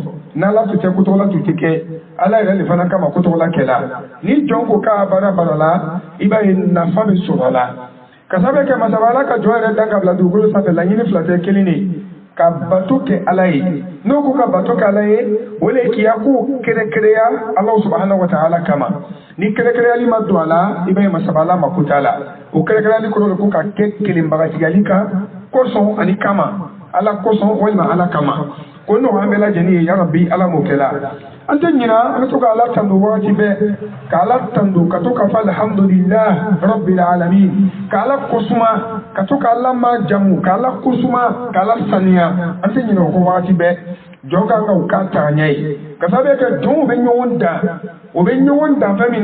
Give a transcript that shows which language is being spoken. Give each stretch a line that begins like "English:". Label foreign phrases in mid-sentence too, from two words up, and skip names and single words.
Bambara: n'ala tun tɛ kotɔgɔla tun tɛ kɛ ala yɛrɛ de fana kama kotɔgɔla kɛla. ni jɔn ko k'a baara la i b'a ye nafa bɛ sɔrɔ a la. ka sababu kɛ masaba ala ka jɔn yɛrɛ dan ka bila dugukolo sanfɛ laɲini fila tɛ kelen de ka bato ke ala ye n'o ko ka bato ke ala ye o le k'i ya ko kɛrɛnkɛrɛnya
Arabic: الله سبحانه وتعالى
Bambara: kama ni kɛrɛnkɛrɛnyali ma don a la i b'a ye masaba ala mako t'a la o kɛrɛnkɛrɛnyali kɔrɔ de ko ka kɛ kelenbagatigɛli kan kosɔn ani kama ala kosɔn walima ala kama ko nɔgɔ an bɛɛ lajɛlen ye yarabi ala m'o kɛla an tɛ ɲina an bɛ to ka ala tando wagati bɛɛ ka ala tando ka to ka fɔ
Arabic: الحمد لله رب العالمين
Bambara: ka ala kosuma ka to ka ala majamu ka ala kosuma ka ala saniya an tɛ ɲina o kɔ wagati bɛɛ jɔn kan ka o k'a tagaɲɛ ye ka sababu kɛ jɔnw bɛ ɲɔgɔn dan o bɛ ɲɔgɔn dan fɛn min